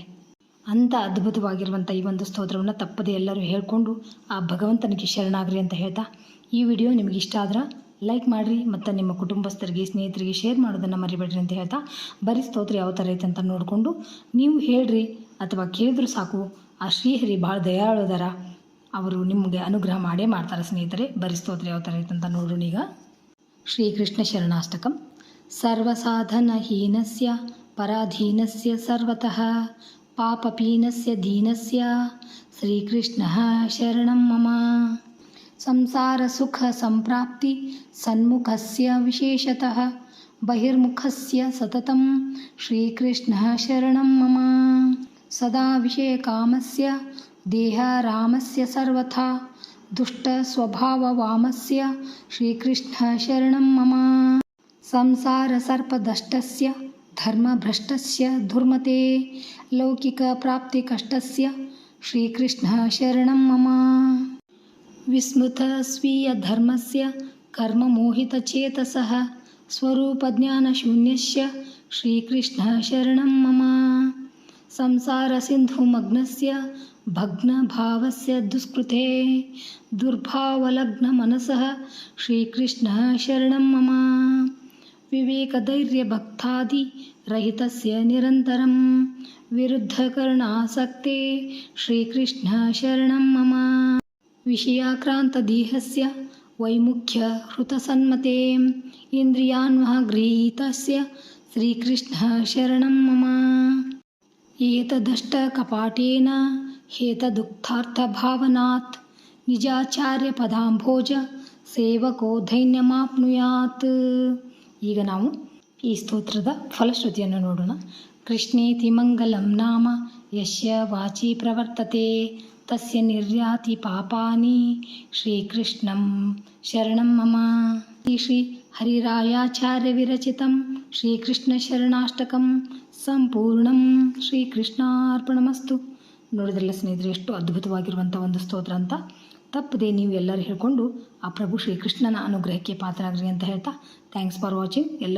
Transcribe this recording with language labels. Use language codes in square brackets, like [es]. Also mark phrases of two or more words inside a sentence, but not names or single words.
[kn] ಅಂಥ ಅದ್ಭುತವಾಗಿರುವಂಥ ಈ ಒಂದು ಸ್ತೋತ್ರವನ್ನು ತಪ್ಪದೆ ಎಲ್ಲರೂ ಹೇಳ್ಕೊಂಡು ಆ ಭಗವಂತನಿಗೆ ಶರಣಾಗ್ರಿ ಅಂತ ಹೇಳ್ತಾ, ಈ ವಿಡಿಯೋ ನಿಮಗೆ ಇಷ್ಟ ಆದ್ರೆ ಲೈಕ್ ಮಾಡಿರಿ ಮತ್ತು ನಿಮ್ಮ ಕುಟುಂಬಸ್ಥರಿಗೆ, ಸ್ನೇಹಿತರಿಗೆ ಶೇರ್ ಮಾಡೋದನ್ನು ಮರಿಬೇಡ್ರಿ ಅಂತ ಹೇಳ್ತಾ, ಬರೀ ಸ್ತೋತ್ರ ಯಾವ ಥರ ಐತೆ ಅಂತ ನೋಡಿಕೊಂಡು ನೀವು ಹೇಳ್ರಿ ಅಥವಾ ಕೇಳಿದ್ರು ಸಾಕು. ಆ ಶ್ರೀಹರಿ ಭಾಳ ದಯಾಳುದರ, ಅವರು ನಿಮಗೆ ಅನುಗ್ರಹ ಮಾಡೇ ಮಾಡ್ತಾರೆ ಸ್ನೇಹಿತರೆ. ಬರೀ ಸ್ತೋತ್ರ ಯಾವ ಥರ ಐತೆ ಅಂತ ನೋಡೋಣ ಈಗ. ಶ್ರೀಕೃಷ್ಣ ಶರಣಾಷ್ಟಕಂ. [sa] ಸರ್ವಸಾಧನಹೀನಸ್ಯ ಪರಾಧೀನಸ್ಯ ಸರ್ವತಃ ಪಾಪಪೀನಸ್ಯ ದೀನಸ್ಯ ಶ್ರೀಕೃಷ್ಣಃ ಶರಣಂ ಮಮ. ಸಂಸಾರ ಸುಖ ಸಂಪ್ರಾಪ್ತಿ ಸನ್ಮುಖಸ್ಯ ವಿಶೇಷತಃ ಬಹಿರ್ಮುಖಸ್ಯ ಸತತಂ ಶ್ರೀಕೃಷ್ಣಃ ಶರಣಂ ಮಮ. ಸದಾ ವಿಷಯಕಾಮಸ್ಯ ದೇಹರಾಮಸ್ಯ ಸರ್ವಥಾ ದುಷ್ಟ ಸ್ವಭಾವವಾಮಸ್ಯ ಶ್ರೀಕೃಷ್ಣಃ ಶರಣಂ ಮಮ. ಸಂಸಾರ ಸರ್ಪದಷ್ಟಸ್ಯ ಧರ್ಮಭ್ರಷ್ಟಸ್ಯ ದುರ್ಮತೆ ಲೌಕಿಕ ಪ್ರಾಪ್ತಿ ಕಷ್ಟಸ್ಯ ಶ್ರೀಕೃಷ್ಣಃ ಶರಣಂ ಮಮ. ವಿಸ್ಮೃತ ಸ್ವೀಯ ಧರ್ಮಸ್ಯ ಕರ್ಮ ಮೋಹಿತ ಚೇತಸಃ ಸ್ವರೂಪ ಜ್ಞಾನ ಶೂನ್ಯಸ್ಯ ಶ್ರೀಕೃಷ್ಣಃ ಶರಣಂ ಮಮ. ಸಂಸಾರ ಸಿಂಧು ಮಗ್ನಸ್ಯ ಭಗ್ನ ಭಾವಸ್ಯ ದುಷ್ಕೃತೆ ದುರ್ಭಾವಲಗ್ನ ಮನಸಃ ಶ್ರೀಕೃಷ್ಣಃ ಶರಣಂ ಮಮ. ವಿವೇಕ ಧೈರ್ಯ ಭಕ್ತಾದಿ ರಹಿತಸ್ಯ ನಿರಂತರಂ ವಿರುದ್ಧಕರ್ಣಾಸಕ್ತೆ ಶ್ರೀಕೃಷ್ಣಃ ಶರಣಂ ಮಮ. ವಿಷಯಾಕ್ರಾಂತ ದೇಹಸ್ಯ ವೈಮುಖ್ಯ ಹೃತಸನ್ಮತೆ ಇಂದ್ರಿಯಾನ್ವಹ ಗೃಹೀತಸ್ಯ ಶ್ರೀಕೃಷ್ಣಃ ಶರಣಂ ಮಮ. ಏತದಷ್ಟ ಕಪಾಟೇನ ಹೇತದುಕ್ತಾರ್ಥ ಭಾವನಾತ್ ನಿಜಾಚಾರ್ಯ ಪದಾಂಭೋಜ ಸೇವಕೋ ಧೈನ್ಯಮಾಪ್ನುಯಾತ್. [kn] ಈಗ ನಾವು ಈ ಸ್ತೋತ್ರದ ಫಲಶ್ರುತಿಯನ್ನು ನೋಡೋಣ. [sa] ಕೃಷ್ಣೇತಿ ಮಂಗಲಂ ನಾಮ ಯಸ್ಯ ವಾಚಿ ಪ್ರವರ್ತತೆ ತಸ್ಯ ನಿರ್ಯಾತಿ ಪಾಪಾನಿ ಶ್ರೀಕೃಷ್ಣಂ ಶರಣಂ ಮಮ. ಶ್ರೀ ಹರಿರಾಯಾಚಾರ್ಯ ವಿರಚಿತಂ ಶ್ರೀಕೃಷ್ಣ ಶರಣಾಷ್ಟಕಂ ಸಂಪೂರ್ಣಂ ಶ್ರೀಕೃಷ್ಣಾರ್ಪಣಮಸ್ತು. [kn] ನೋಡಿದ್ರಲ್ಲ ಸ್ನೇಹಿತರೆ, ಎಷ್ಟು ಅದ್ಭುತವಾಗಿರುವಂಥ ಒಂದು ಸ್ತೋತ್ರ ಅಂತ. ತಪ್ಪದೆ ನೀವು ಎಲ್ಲರೂ ಹೇಳ್ಕೊಂಡು ಆ ಪ್ರಭು ಶ್ರೀಕೃಷ್ಣನ ಅನುಗ್ರಹಕ್ಕೆ ಪಾತ್ರರಾಗ್ರಿ ಅಂತ ಹೇಳ್ತಾ, [en] thanks for watching.